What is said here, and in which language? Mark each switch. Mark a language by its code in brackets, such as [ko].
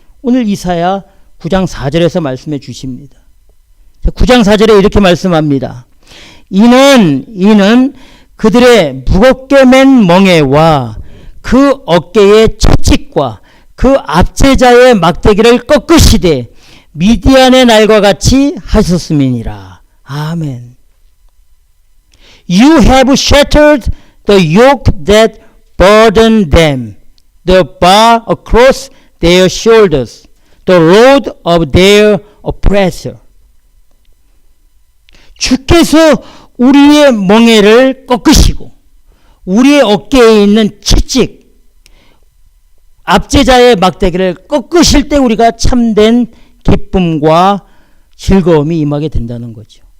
[ko] 오늘 이사야 9장 4절에서 말씀해 주십니다. 9장 4절에 이렇게 말씀합니다. 이는 그들의 무겁게 맨 멍에와 그 어깨의 채찍과 그 압제자의 막대기를 꺾으시되 미디안의 날과 같이 하셨음이니라. 아멘. [en] You have shattered the yoke that burdened them, the bar across their shoulders, the load of their oppressor. [ko] 주께서 우리의 멍에를 꺾으시고 우리의 어깨에 있는 채찍, 압제자의 막대기를 꺾으실 때 우리가 참된 기쁨과 즐거움이 임하게 된다는 거죠.